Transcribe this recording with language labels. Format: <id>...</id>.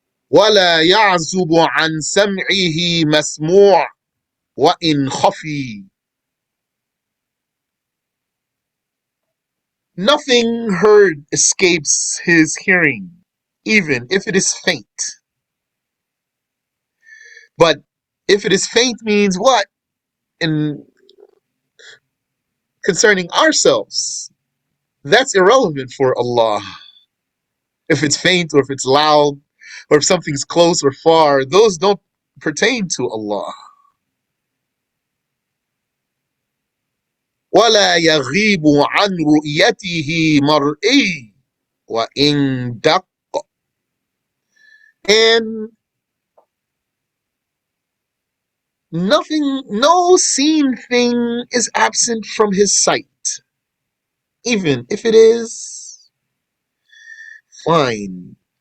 <en>ولا يعزب عن سمعه مسموع وإن خفي. Nothing heard escapes his hearing, even if it is faint. But if it is faint means what? In concerning ourselves, that's irrelevant for Allah. If it's faint or if it's loud or if something's close or far, those don't pertain to Allah.</en> <ar>ولا يغيب عن رؤيته مرئي وإن دق.</ar> <en>And nothing, no seen thing is absent from his sight, even if it is fine.</en>